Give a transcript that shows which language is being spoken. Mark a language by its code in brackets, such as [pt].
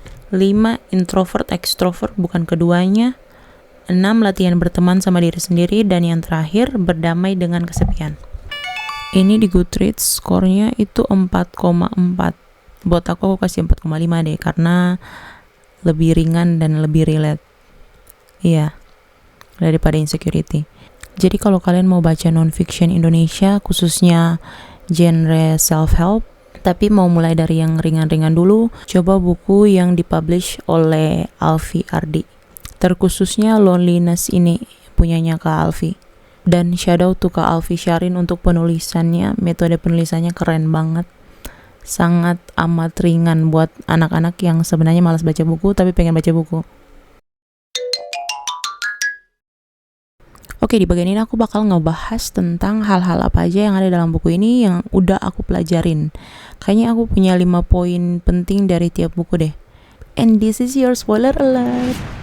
[id] 5, introvert, extrovert bukan keduanya. 6, latihan berteman sama diri sendiri. Dan yang terakhir, berdamai dengan kesepian. Ini di Goodreads skornya itu 4,4. Buat aku kasih 4,5 deh, karena lebih ringan dan lebih relate. Iya, daripada insecurity. Jadi kalau kalian mau baca non-fiction Indonesia, khususnya genre self-help, tapi mau mulai dari yang ringan-ringan dulu, coba buku yang dipublish oleh Alfie Ardi. Terkhususnya Loneliness ini punyanya Kak Alfie. Dan [en] shout out to [id] Kak Alfie Syarin untuk penulisannya, metode penulisannya keren banget. Sangat amat ringan buat anak-anak yang sebenarnya malas baca buku tapi pengen baca buku. Oke, di bagian ini aku bakal ngebahas tentang hal-hal apa aja yang ada dalam buku ini yang udah aku pelajarin. Kayaknya aku punya 5 poin penting dari tiap buku deh. [en] And this is your spoiler alert.